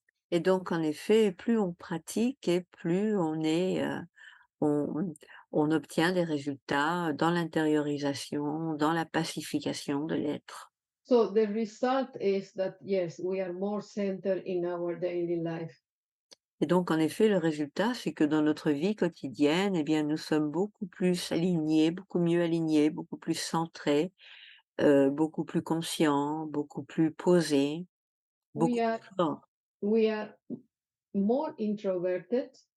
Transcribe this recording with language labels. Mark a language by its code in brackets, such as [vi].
[fr] Et donc en effet, plus on pratique et plus on on obtient des résultats dans l'intériorisation, dans la pacification de l'être. [en] So the result is that yes, we are more centered in our daily life. [fr] Et donc en effet, le résultat, c'est que dans notre vie quotidienne, eh bien, nous sommes beaucoup plus alignés, beaucoup mieux alignés, beaucoup plus centrés, beaucoup plus conscients, beaucoup plus posés, [en] We [fr] beaucoup [en] are [fr] plus forts, [en] we are more introverted,